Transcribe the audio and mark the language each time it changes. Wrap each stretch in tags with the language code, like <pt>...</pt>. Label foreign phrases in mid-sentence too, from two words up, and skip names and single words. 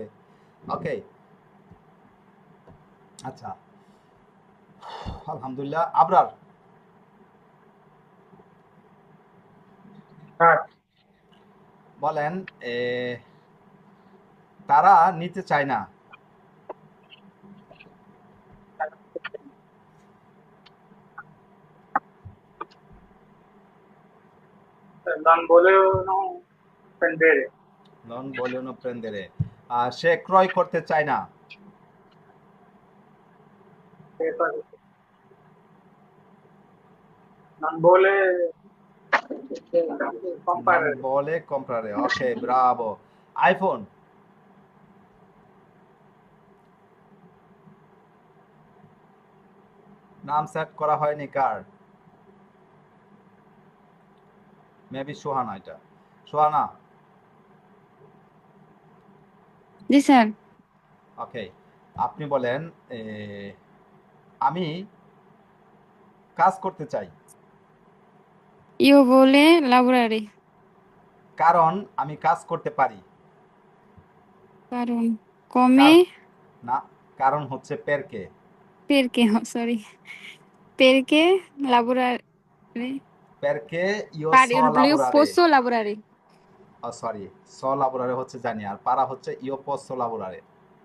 <bn>ওকে, আচ্ছা, আলহামদুলিল্লাহ। আবরার, বলেন তারা নিতে চায় না।</bn> <it>Non volevano prendere. non vogliono prendere.</it> <bn>সে ক্রয় করতে চায় না।</bn> <it>Non vuole Non vuole comprare। Ok, bravo।</it> <bn>আইফোন। নাম সেট করা হয়নি কার? মেবি সোহানা। এটা সোহানা। জি স্যার। ওকে, আপনি বলেন আমি কাজ করতে চাই।</bn> <it>Io vuole lavorare।</it> <bn>কারণ আমি কাজ করতে পারি। কারণ come না, কারণ হচ্ছে পেরকে।</bn> <it>perché sorry perché lavorare perché io so io লাবোরারে। posso lavorare।</it> <bn>সরি,</bn> <it>so lavorare</it> <bn>হচ্ছে জানি, আর পারা হচ্ছে</bn> <it>io posso lavorare.</it>